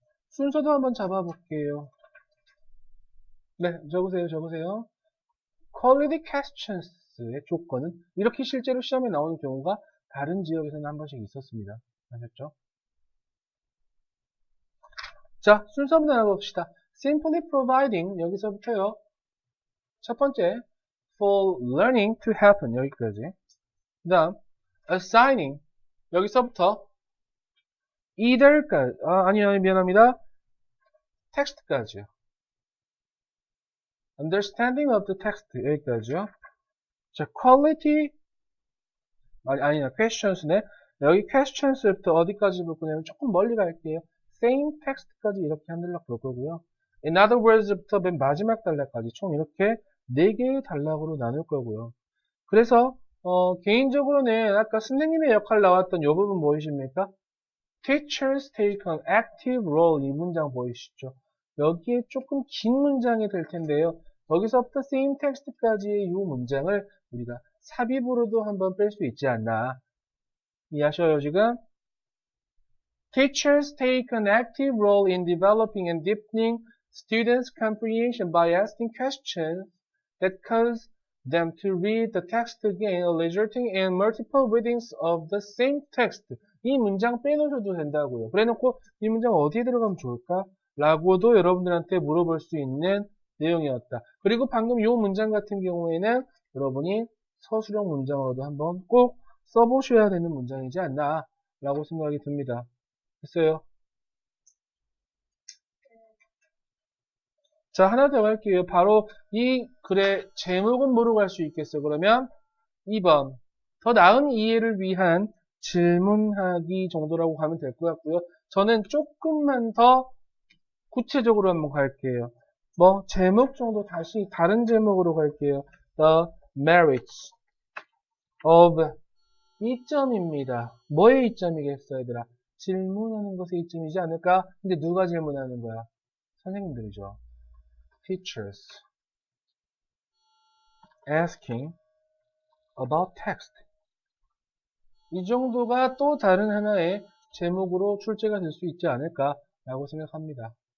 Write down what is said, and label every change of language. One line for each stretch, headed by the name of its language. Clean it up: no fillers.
Korean: 순서도 한번 잡아볼게요. 네, 적으세요.
English: quality questions
Korean: 의 조건은 이렇게 실제로 시험에 나오는 경우가 다른 지역에서는 한 번씩 있었습니다. 아셨죠? 자, 순서 한번 알아봅시다.
English: simply providing
Korean: 여기서부터요. 첫 번째,
English: for learning to happen
Korean: 여기까지. 그 다음, assigning 여기서부터 either까지. 아니요, 미안합니다. text까지요.
English: understanding of the text
Korean: 여기까지요. 자, quality 아니야, questions네. 여기 questions부터 어디까지 볼 거냐면 조금 멀리 갈게요.
English: same text
Korean: 까지 이렇게 한들락 볼 거고요.
English: in other words
Korean: 부터 맨 마지막 단락까지 총 이렇게 4개의 단락으로 나눌 거고요. 그래서 개인적으로는 아까 선생님의 역할 나왔던 이 부분 보이십니까?
English: Teachers take an active role
Korean: 이 문장 보이시죠? 여기에 조금 긴 문장이 될 텐데요. 여기서부터
English: same text
Korean: 까지의 이 문장을 우리가 삽입으로도 한번 뺄 수 있지 않나. 이해하셔요, 지금?
English: Teachers take an active role in developing and deepening students' comprehension by asking questions that cause them to read the text again, resulting in multiple readings of the same text.
Korean: 이 문장 빼놓으셔도 된다고요. 그래놓고 이 문장 어디에 들어가면 좋을까? 라고도 여러분들한테 물어볼 수 있는 내용이었다. 그리고 방금 이 문장 같은 경우에는 여러분이 서술형 문장으로도 한번 꼭 써보셔야 되는 문장이지 않나 라고 생각이 듭니다. 됐어요? 자, 하나 더 할게요. 바로 이 글의 제목은 뭐로 갈 수 있겠어요? 그러면 2번. 더 나은 이해를 위한 질문하기 정도라고 가면 될 것 같고요. 저는 조금만 더 구체적으로 한번 갈게요. 제목 정도 다시 다른 제목으로 갈게요.
English: The merits of
Korean: 이점입니다. 뭐의 이점이겠어요, 얘들아? 질문하는 것의 이점이지 않을까? 근데 누가 질문하는 거야? 선생님들이죠.
English: Teachers asking about text.
Korean: 이 정도가 또 다른 하나의 제목으로 출제가 될 수 있지 않을까라고 생각합니다.